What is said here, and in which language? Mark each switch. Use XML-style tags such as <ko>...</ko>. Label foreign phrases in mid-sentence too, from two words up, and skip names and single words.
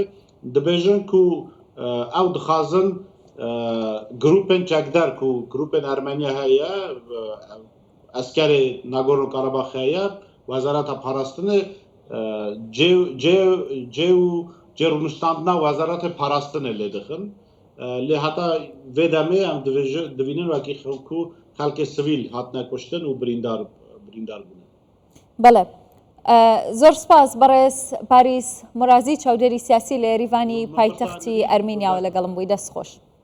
<ku>Dibêjin ku ew dixwazin grupên çekder ku grupên Ermeniya heye, eskerê Nagorno Karabakh heye, wezareta parastinê cê û rûniştandina wezaretê parastinê lê dixin. Lê heta vê demê em divînin wekî ku xelkê sivîl hatine kuştin û birîndar bûne.</ku> <ckb>بەڵێ زۆر سپاس بەڕێز پاریس مورازی چاودێری سیاسی لە یاریڤانی پایتەختی ئەرمینیاوە لەگەڵم بووی. دەست خۆش.</ckb>